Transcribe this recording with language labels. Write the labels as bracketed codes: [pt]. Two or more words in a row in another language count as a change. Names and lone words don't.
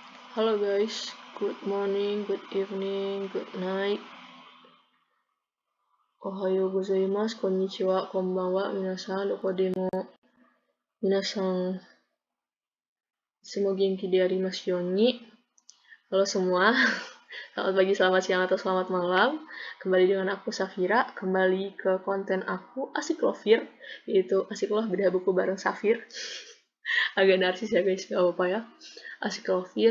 [en] Halo guys, good morning, good evening, good night. [ja] おはようございます、こんにちは、こんばんは、みなさん、どこでも、みなさん、すもげんきでありますように. [id] Halo semua, selamat pagi, selamat siang, atau selamat malam. Kembali dengan aku Safira, kembali ke konten aku Asik Lovir, yaitu Asik Love bedah buku bareng Safir. Agak narsis ya guys, gak apa-apa ya. Asik Lovir.